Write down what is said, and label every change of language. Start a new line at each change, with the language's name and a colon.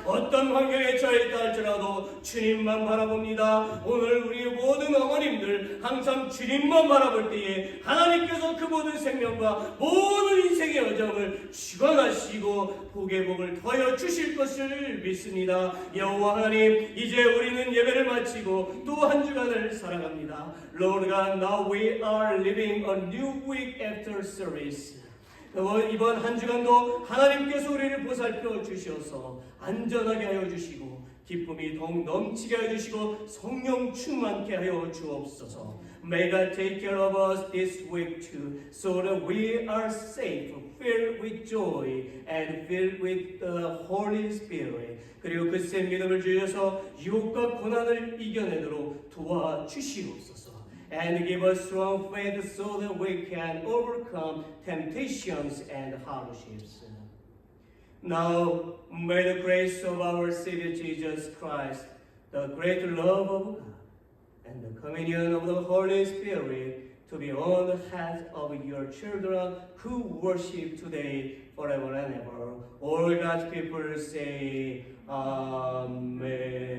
Korean: 어떤 환경에 처해 있다 할지라도 주님만 바라봅니다. 오늘 우리 모든 어머님들 항상 주님만 바라볼 때에 하나님께서 그 모든 생명과 모든 인생의 여정을 주관하시고 복의 복을 더하여 주실 것을 믿습니다. 여호와 하나님, 이제 우리는 예배를 마치고 또 한 주간을 살아갑니다.
English: Lord God, now we are living a new week after service.
Korean: 이번 한 주간도 하나님께서 우리를 보살펴 주셔서 안전하게 하여 주시고 기쁨이 더욱 넘치게 하여 주시고 성령 충만케 하여 주옵소서.
English: May God take care of us this week too, so that we are safe, filled with joy, and filled with the Holy Spirit.
Korean: 그리고 그 센 믿음을 주셔서 유혹과 고난을 이겨내도록 도와주시옵소서.
English: And give us strong faith so that we can overcome temptations and hardships. Now, may the grace of our Savior Jesus Christ, the great love of God, and the communion of the Holy Spirit to be on the heads of your children who worship today, forever and ever. All God's people say, Amen.